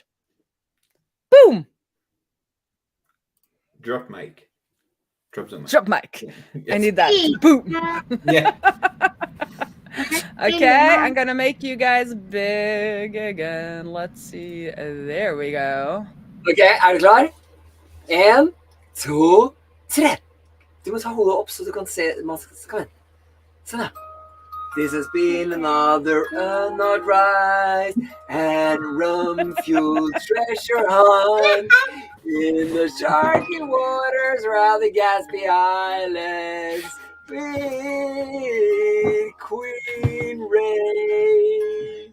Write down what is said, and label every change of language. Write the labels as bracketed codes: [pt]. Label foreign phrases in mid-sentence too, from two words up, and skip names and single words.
[en] Boom! Drop mic. Drop the mic. Drop mic. Yes. I need that. Boom! Yeah. Okay, I'm gonna make you guys big again. Let's see. There we go. [no] Ok, du klar? 1, 2, 3. Du må ta hodet opp så du kan se. Kom igjen. Sånn da. [en] This has been another unknown rise and rum-fueled treasure hunt in the sharky waters around the Gatsby Islands with Queen Raae.